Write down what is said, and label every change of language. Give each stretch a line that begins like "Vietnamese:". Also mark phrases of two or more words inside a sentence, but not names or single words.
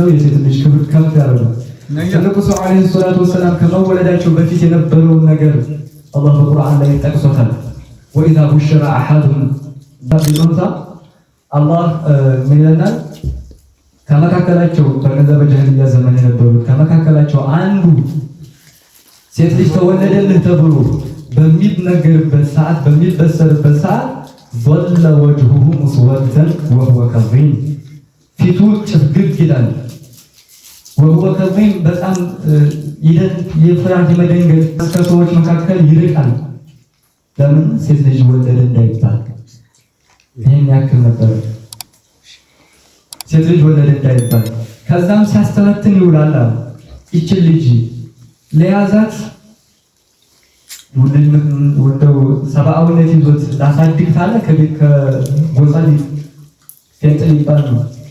Amharic: የሴት ልጅ ክብር ከፍ ያደርጋል። ትልቁ ሰው
Arabic: عليه الصلاة والسلام
Amharic: ከመወለዳቸው በፊት የነበረውን ነገር አላህ በቁርአን ላይ ጠቅሶታል።
Arabic: وإذا بشر أحدهم بالأنثى
Amharic: አላህ ምን ይለናል? ከመካከላቸው በነዛ በጃሂልያ ዘመን የነበሩት ከመካከላቸው አንዱ ሴት ልጅ ተወለደልህ ተብሎ በሚነገርበት ሰዓት በሚበሰርበት ሰዓት
Arabic: ظل وجهه مسودا وهو كظيم
Amharic: ፊቱ ጭፍግግ ይላል።
Arabic: وهو كظيم
Amharic: በጣም የፍርሃት የመደንገጥ ከሰዎች መካከል ይርቃል። ለምን? ሴት ልጅ ወለደ እንዳይባል። ይሄን ያክል ነበር ሴት ልጅ ወለደ እንዳይባል። ከዛም ሲያስተነትን ይውላል። ይችን ልጅ ለያዛት ወደው ሰብአዊነት ይዞት ላሳድግ ካለ ከቤት ከጎሳ ሊገንጥል ይባል ነው።